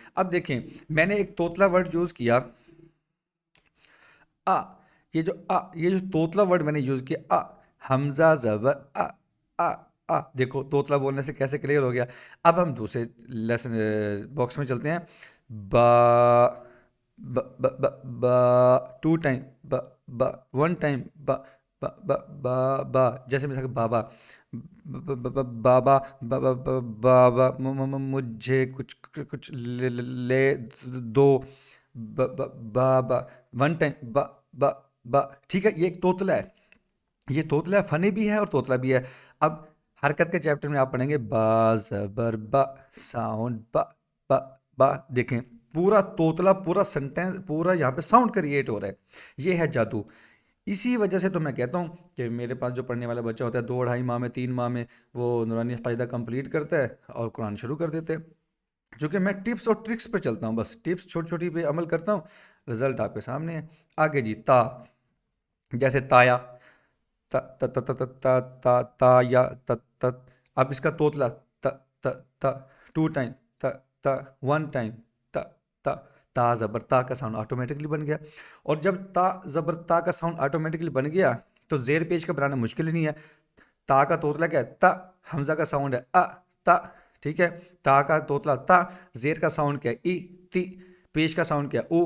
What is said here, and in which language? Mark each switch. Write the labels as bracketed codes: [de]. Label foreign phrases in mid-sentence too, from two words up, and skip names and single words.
[ur] اب دیکھیں میں نے ایک طوطلا [en] word use [ur] کیا یہ جو طوطلا ورڈ میں نے یوز کیا حمزہ زبر دیکھو طوطلا بولنے سے کیسے کلیئر ہو گیا. اب ہم دوسرے [en] lesson box [ur] میں چلتے ہیں. با با [en] two time, [ur] با [en] one time, [ur] با با جیسے مثال بابا بابا بابا مجھے کچھ لے دو، بابا [en] one time, [ur] با. ٹھیک ہے، یہ ایک طوطلا ہے، یہ طوطلا فنی بھی ہے اور طوطلا بھی ہے. اب حرکت کے چیپٹر میں آپ پڑھیں گے با زبر با ساؤنڈ با با با. دیکھیں پورا طوطلا، پورا سنٹینس، پورا یہاں پہ [en] sound create [ur] ہو رہا ہے. یہ ہے جادو. اسی وجہ سے تو میں کہتا ہوں کہ میرے پاس جو پڑھنے والا بچہ ہوتا ہے 2-2.5 ماہ میں 3 ماہ میں وہ نورانی قاعدہ کمپلیٹ کرتا ہے اور قرآن شروع کر دیتے ہیں. چونکہ میں ٹپس اور ٹرکس پہ چلتا ہوں، بس ٹپس چھوٹی چھوٹی پہ عمل کرتا ہوں، رزلٹ آپ کے سامنے ہے. آگے جی تا. جیسے تایا، تا تا تا تا تا تا تا یا تا تا. اب اس کا طوطلا تا تا تا [en] two time, [ur] تا تا [en] one time, تا تا. [ur] تا زبر تا کا [en] sound automatically [ur] بن گیا. اور جب تا زبر تا کا [en] sound automatically [ur] بن گیا تو زیر پیش کا بنانا مشکل ہی نہیں ہے. تا کا طوطلا کیا ہے تا، حمزہ کا ساؤنڈ ہے تا. ٹھیک ہے، تا کا طوطلا تا. زیر کا ساؤنڈ کیا ہے ای تی. پیش کا ساؤنڈ کیا او.